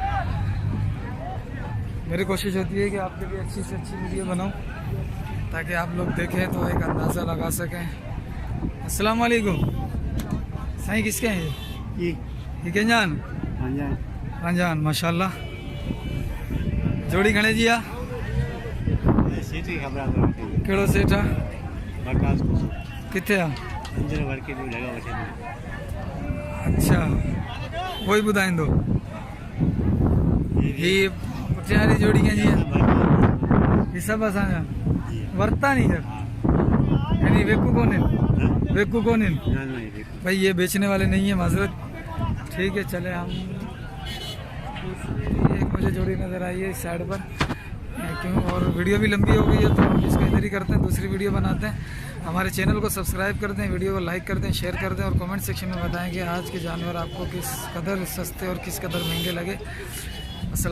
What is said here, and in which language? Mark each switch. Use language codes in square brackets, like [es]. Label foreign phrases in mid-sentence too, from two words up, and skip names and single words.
[ur] میری کوشش ہوتی ہے کہ آپ کے بھی اچھی سے اچھی ویڈیو بناؤں، تاکہ آپ لوگ دیکھیں تو ایک اندازہ لگا سکیں. [ar] السلام علیکم. [ur] صحیح کس کے ہیں یہ کیا جان? ہاں جان ماشاءاللہ. [sd] जोड़ी घणे जी आ केड़ो सेठ आ? किथे आ? अच्छा वही ॿुधाईंदो। ही पुठियां वारी जोड़ी कंहिंजी आहे? ही सभु असांजा वरिता नहीं सर, यानी वेकू कोन आहिनि भाई, [ur] یہ بیچنے والے نہیں ہے، معذرت. ٹھیک ہے چلے ہم. ایک مجھے جوڑی نظر آئی ہے اس سائیڈ پر، کیوں، اور ویڈیو بھی لمبی ہو گئی ہے تو ہم اس کو ادھر ہی کرتے ہیں، دوسری ویڈیو بناتے ہیں. ہمارے چینل کو سبسکرائب کر دیں، ویڈیو کو لائک کر دیں، شیئر کر دیں اور [en] comment section [ur] میں بتائیں کہ آج کے جانور آپ کو کس قدر سستے اور کس قدر مہنگے لگے.